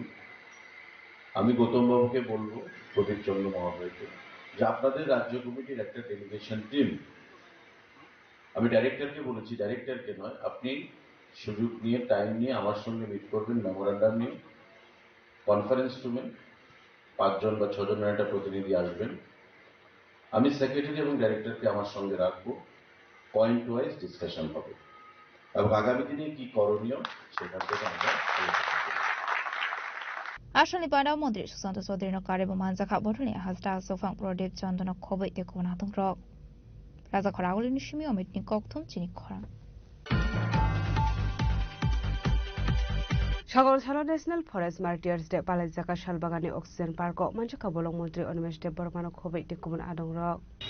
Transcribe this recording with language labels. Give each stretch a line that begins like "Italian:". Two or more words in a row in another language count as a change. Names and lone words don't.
Bangla: আমি গৌতম বাবুকে বলবো, প্রদীপ চন্দ্র মহাশয়কে, যে আপনাদের রাজ্য কমিটির একটা
English: delegation team,
Bangla: আমি ডাইরেক্টরকে বলেছি, ডাইরেক্টরকে নয়, আপনি সুযোগ নিয়ে টাইম নিয়ে আমার সঙ্গে মিট করবেন, মেমোরান্ডাম নিয়ে কনফারেন্স রুমে 5 জন বা 6 জনের একটা প্রতিনিধি আসবেন। আমি সেক্রেটারি এবং ডাইরেক্টরকে আমার সঙ্গে রাখবো,
English: point wise discussion
Bangla: হবে এবং আগামী দিনে কি করণীয় সেখান থেকে আমরা
Kok Borok: Ashani Pandau Mantri Susanto Sodri no Karibu Manzakha Bodhani Hasta Sofang Prodip Chandana Khoboi te Konatung Rok Raza Khoragoli Nishimi Omitni Koktum Chini Khora সাগরছালা ন্যাশনাল ফরেস্ট মার্টিয়ার্স ডে পালাইজাকা শালবাগানে অক্সিজেন পার্ক মানজাকা বলং মন্ত্রী অনিমেষ দেব বর্মানো খবৈ টেকুমন আদং রক